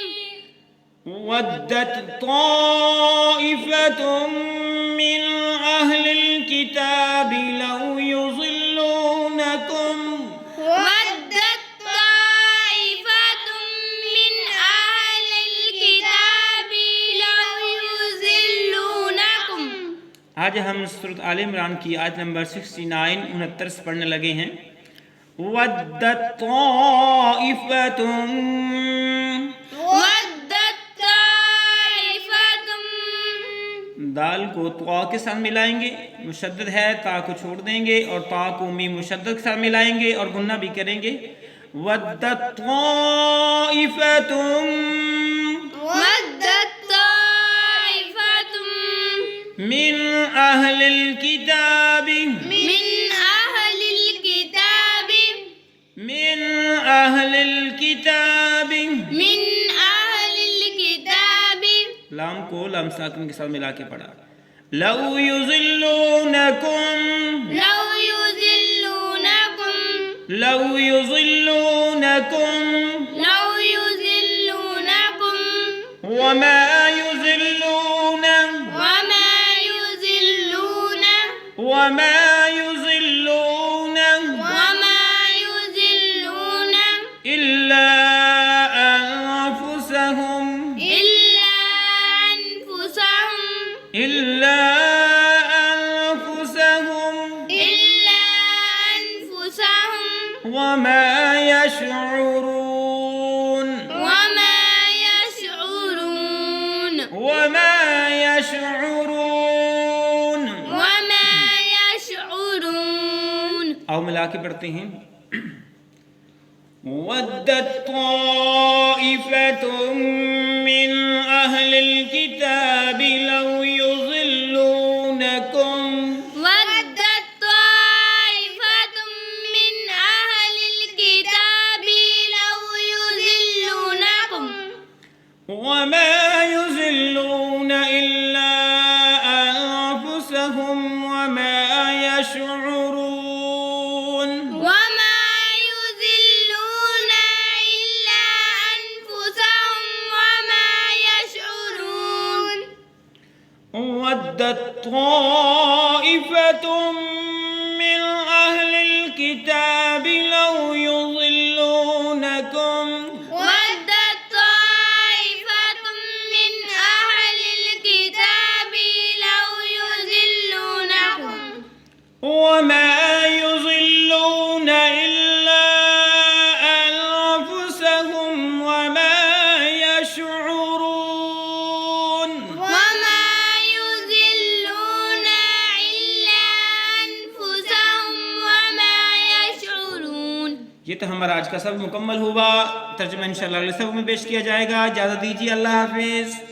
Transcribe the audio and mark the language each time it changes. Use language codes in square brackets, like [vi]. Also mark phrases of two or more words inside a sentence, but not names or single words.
[ar] ودت طائفة من أهل الكتاب لو يضلونكم ودت طائفة من أهل الكتاب لو يضلونكم। [hi] आज हम सूरत आल इमरान की आयत नंबर 69 से पढ़ने लगे हैं। [ar] ودت طائفة, ودت طائفة, [hi] दाल को त्वा के साथ मिलाएंगे, मुशद्दद है, ता को छोड़ देंगे और ता को मीम मुशद्दद के साथ मिलाएंगे और गुन्ना भी करेंगे। [ar] ودت طائفة ودت طائفة من أهل الكتاب من أهل الكتاب من أهل الكتاب. من أهل الكتاب, [hi] लाम को लाम साकिन के साथ मिला के पढ़ा। [ar] لو يضلونكم لو يضلونكم لو يضلونكم لو يضلونكم وما يضلون وما يضلون وما يضلون وما يضلون إلا أنفسهم إلا أنفسهم إلا أنفسهم إلا أنفسهم وما يشعرون وما يشعرون وما يشعرون. وما يشعرون. [hi] आओ मिला के पढ़ते हैं। [ar] ودت طائفة من أهل الكتاب لو يضلونكم ودت طائفة من أهل الكتاب لو يضلونكم وما يضلون إلا أنفسهم وما يشعرون وما يضلون إلا أنفسهم وما يشعرون. ودت طائفة من أهل الكتاب لو يضلونكم ودت طائفة من أهل الكتاب لو يضلونكم وما يضلون إلا أنفسهم وما يشعرون وما يضلون إلا أنفسهم وما يشعرون. [hi] ये तो हमारा आज का सब मुकम्मल हुआ। तर्जुमा इंशाअल्लाह अगले सब में पेश किया जाएगा। इजाज़त दीजिए, अल्लाह हाफिज़।